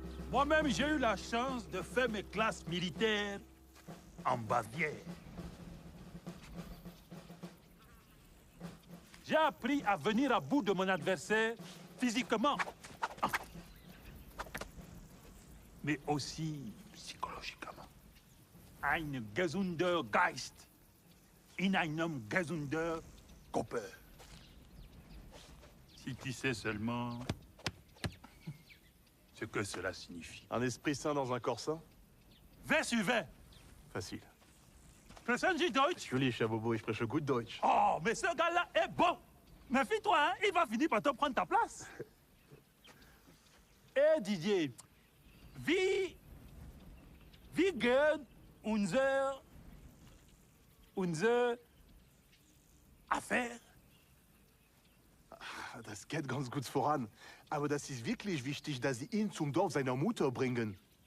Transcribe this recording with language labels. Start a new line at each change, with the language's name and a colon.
French: Moi-même, j'ai eu la chance de faire mes classes militaires en Bavière. J'ai appris à venir à bout de mon adversaire physiquement, mais aussi psychologiquement.
German: Ein gesunder Geist in einem gesunder Körper.
French: Si tu sais seulement ce que cela signifie. Un esprit sain dans un corps sain? Wer sur wer? Facile.
German: Sprechen Sie Deutsch? Natürlich, Herr Bobo, ich spreche gut Deutsch.
French: Oh, mais ce gars-là est bon. Méfie-toi, hein, il va finir par te prendre ta place.
German: Eh, Didier, wie geht unser Affaire? Das geht ganz gut voran. Aber das ist wirklich wichtig, dass Sie ihn zum Dorf seiner Mutter bringen.